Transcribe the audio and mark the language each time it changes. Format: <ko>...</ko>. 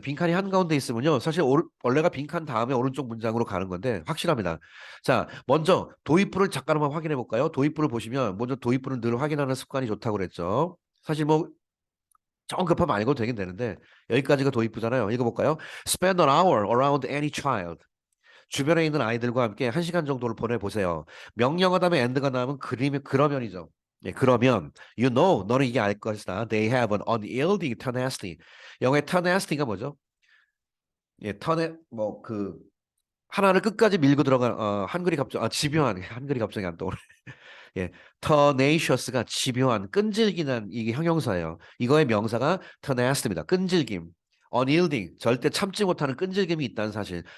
<ko>빈칸이 한가운데 있으면요. 사실 원래가 빈칸 다음에 오른쪽 문장으로 가는 건데 확실합니다. 자, 먼저 도입부를 잠깐 한번 확인해 볼까요? 도입부를 보시면 먼저 도입부를 늘 확인하는 습관이 좋다고 그랬죠. 사실 뭐 정 급하면 안 읽어도 되긴 되는데 여기까지가 도입부잖아요. 읽어볼까요?</ko> <en>Spend an hour around any child.</en> <ko>주변에 있는 아이들과 함께 1시간 정도를 보내보세요. 명령어 다음에 and가 나오면 그러면이죠. 예, 그러면 you know 너는 이게 알 것이다.</ko> <en>They have an unyielding tenacity.</en> <ko>영어의 tenacity가 뭐죠? 예, 뭐그 하나를 끝까지 밀고 들어간 한글이 갑자기 집요한 한글이 갑자기 안 떠오르네. 예, tenacious가 집요한, 끈질기는 이게 형용사예요. 이거의 명사가 tenacit입니다. 끈질김. unyielding, 절대 참지 못하는 끈질김이 있다는 사실.</ko>